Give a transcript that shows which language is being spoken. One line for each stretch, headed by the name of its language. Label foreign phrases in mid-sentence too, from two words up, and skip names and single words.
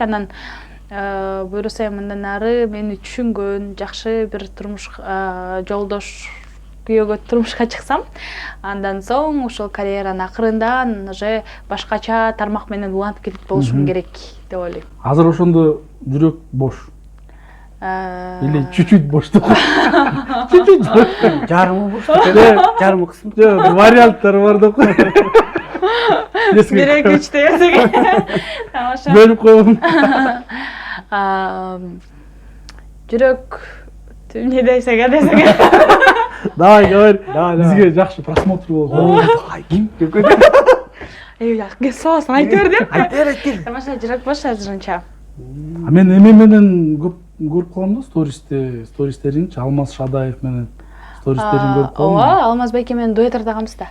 Kyrgyz: Анан буюрса мындан ары мени түшүнгөн жакшы бир турмуш жолдош күйөөгө турмушка чыксам, андан соң ошол карьеранын акырында уже башкача тармак менен улантып кетет болушум керек деп ойлойм. Азыр ошондо жүрөк бош. Или чуть-чуть бош деп. Чуть-чуть бош. Жарымы бош. Жарымы кысым. Жок, варианттар бар деп кой. Бирек үчтө эсеге. Тамаша. Бөлүп коем. Жүрөк не десеге.
Russian: Давай, говори.
Kyrgyz: Бизге жакшы просмотр болот. Ким? Эй, сосын айта бер деп. Айта бер. Тамаша жүрөк бош азырынча. Мен эме менен көп көрүп калам да стористеринчи, Алмаз Шадаев менен стористерин көрүп калам. Ооба, Алмаз байке менен дуэт ырдагамыз да.